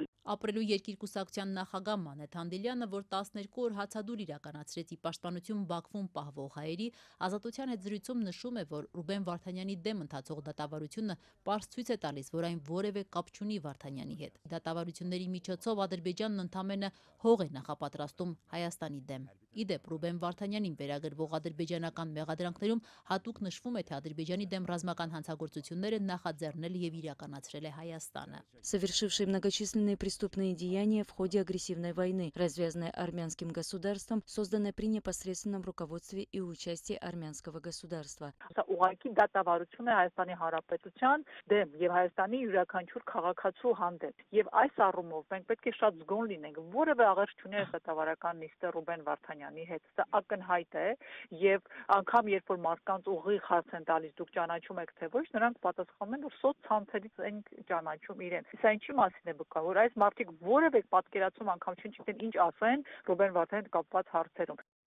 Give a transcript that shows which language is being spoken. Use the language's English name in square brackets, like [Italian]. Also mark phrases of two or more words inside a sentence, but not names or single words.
[Armenian] Ապրելու երկիրկուսակցության նախագահ Մանեթ Հանդիլյանը, որ 12 օր հացադուլ իրականացրեց ի պաշտպանություն Բաքվում պահվող հայերի, Ազատության հետ զրույցում նշում է, որ Ռուբեն Վարդանյանի դեմ ընթացող դատավարությունը պարզ ցույց է տալիս, որ այն որևէ կապ չունի Վարդանյանի հետ։ Դատավարությունների միջոցով Ադրբեջանն ընդամենը հող է նախապատրաստում Հայաստանի դեմ։ Իդեպ Ռուբեն Վարդանյանին վերագրվող ադրբեջանական մեղադրանքներում հատուկ նշվում է, թե Ադրբեջանի դեմ ռազմական հանցագործությունները նախաձեռնել եւ իրականացրել է Հայաստանը։ [Russian] Совершивший многочисленные преступления преступные деяния в ходе агрессивной войны, развязанные армянским государством, созданные при непосредственном руководстве и участии армянского государства. [Armenian] Ուղղակի դատավարություն է Հայաստանի Հանրապետության դեմ եւ Հայաստանի յուրաքանչյուր քաղաքացու հանդեպ։ Եվ այս առումով մենք պետք է շատ զգոն լինենք, որևէ աղերս չունի այս դատավարական նիստը Ռուբեն Վարդանյանի հետ։ Սա ակնհայտ է եւ անգամ երբ որ մարդկանց ուղիղ հարց են տալիս, դուք ճանաչում եք թե ոչ, նրանք պատասխանում են, որ սոցցանցերից են ճանաչում իրեն։ Սա ինչի մասին է վկա, որ այս մարդիկ որևէ պատկերացում անգամ չգիտեն ինչ ասեն Ռուբեն Վարդանյանի հետ կապված հարցերում։